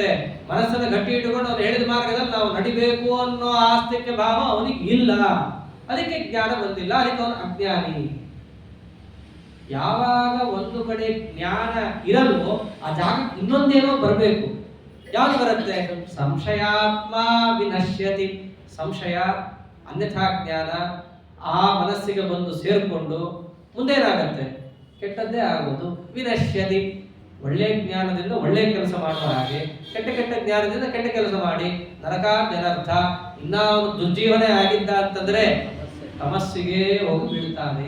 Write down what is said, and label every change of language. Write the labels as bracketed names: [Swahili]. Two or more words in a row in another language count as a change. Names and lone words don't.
[Kannada] ಮನಸ್ಸನ್ನು ಗಟ್ಟಿ ಇಟ್ಟುಕೊಂಡು ಅವನು ಹೇಳಿದ ಮಾರ್ಗದಲ್ಲಿ ನಾವು ನಡಿಬೇಕು ಅನ್ನೋ ಆಸ್ತಿಕ್ಯ ಭಾವ ಅವನಿಗೆ ಇಲ್ಲ. ಅದಕ್ಕೆ ಜ್ಞಾನ ಬಂದಿಲ್ಲ. ಅದಕ್ಕೆ ಅವನು ಅಜ್ಞಾನಿ. ಯಾವಾಗ ಒಂದು ಕಡೆ ಜ್ಞಾನ ಇರಲು ಆ ಜಾಗಕ್ಕೆ ಇನ್ನೊಂದೇನೋ ಬರಬೇಕು. ಯಾವ್ದು ಬರುತ್ತೆ? [Sanskrit] ಸಂಶಯಾತ್ಮ ವಿನಶ್ಯತಿ. [Kannada] ಸಂಶಯ ಅನ್ಯಥಾ ಜ್ಞಾನ ಆ ಮನಸ್ಸಿಗೆ ಬಂದು ಸೇರ್ಕೊಂಡು ಮುಂದೇನಾಗತ್ತೆ? ಕೆಟ್ಟದ್ದೇ ಆಗೋದು. ವಿನಶ್ಯತಿ, ಒಳ್ಳೆ ಜ್ಞಾನದಿಂದ ಒಳ್ಳೆ ಕೆಲಸ ಮಾಡುವ ಹಾಗೆ, ಕೆಟ್ಟ ಜ್ಞಾನದಿಂದ ಕೆಟ್ಟ ಕೆಲಸ ಮಾಡಿ ನರಕಾರ್ಜನರ್ಥ. ಇನ್ನ ಅವನು ದುರ್ಜೀವನೇ ಆಗಿದ್ದ ಅಂತಂದ್ರೆ ತಮಸ್ಸಿಗೆ ಹೋಗಿ ಬೀಳ್ತಾನೆ.